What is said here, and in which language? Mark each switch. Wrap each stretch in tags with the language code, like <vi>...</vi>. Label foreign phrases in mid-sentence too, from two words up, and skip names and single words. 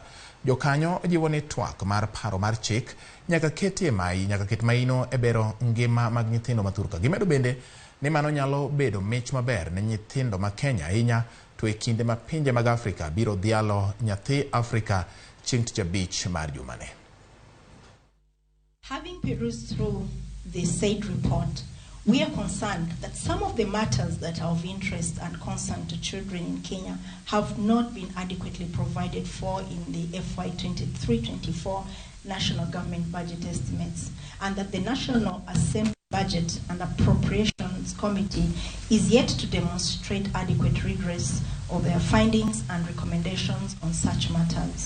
<luo>Jokanyo jiwo ni twak mar paro mar chik nyaka ket maino e bero ngima mag nyithindo mathurka. Gimedo bende ni mano nyalo bedo mich maber ne nyithindo ma Kenya ahinya to e kinde ma pinje mag Afrika biro dhialo nyathi Afrika chieng' tich abich mar jumane.</luo> <en>Having perused through the said report, we are concerned that some of the matters that are of interest and concern to children in Kenya have not been adequately provided for in the FY 23-24 National Government Budget Estimates, and that the National Assembly Budget and Appropriations Committee is yet to demonstrate adequate redress of their findings and recommendations on such matters.</en>